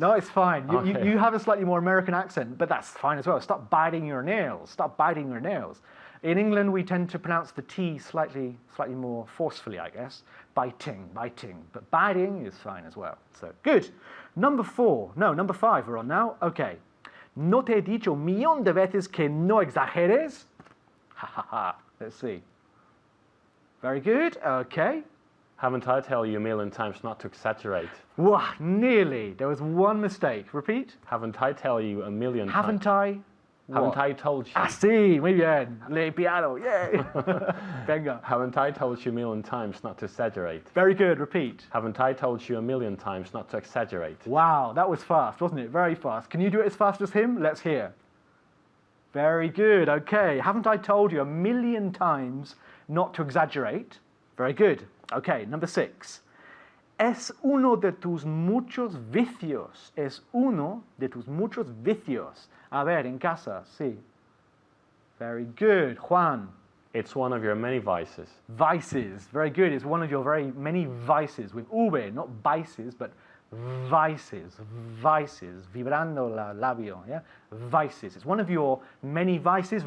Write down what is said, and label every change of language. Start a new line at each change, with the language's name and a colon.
English: No, it's fine. Okay. You have a slightly more American accent, but that's fine as well. Stop biting your nails. Stop biting your nails. In England, we tend to pronounce the T slightly more forcefully, I guess. Biting, biting. But biting is fine as well. So, good. Number 5 we're on now. Okay.
Spanish: ¿No te he dicho un millón de veces que no exageres? Ha ha ha.
English: Let's see. Very good. Okay. Haven't I told you a million times not to exaggerate? Wow, nearly. There was one mistake. Repeat. Haven't I told you a million Haven't times? I? Haven't What? I told you?
Spanish: Ah, sí, muy bien. Le piano, yay. Venga.
English: Haven't I told you a million times not to exaggerate? Very good, repeat. Haven't I told you a million times not to exaggerate? Wow, that was fast, wasn't it? Very fast. Can you do it as fast as him? Let's hear. Very good, okay. Haven't I told you a million times not to exaggerate? Very good. Okay, number 6.
Spanish: Es uno de tus muchos vicios. Es uno de tus muchos vicios. A ver, en casa, sí.
English: Very good.
Spanish: Juan.
English: It's one of your many vices. Vices. Very good. It's one of your very many vices. With V, not vices, but vices. Vices.
Spanish: Vibrando la labio.
English: Yeah? Vices. It's one of your many vices.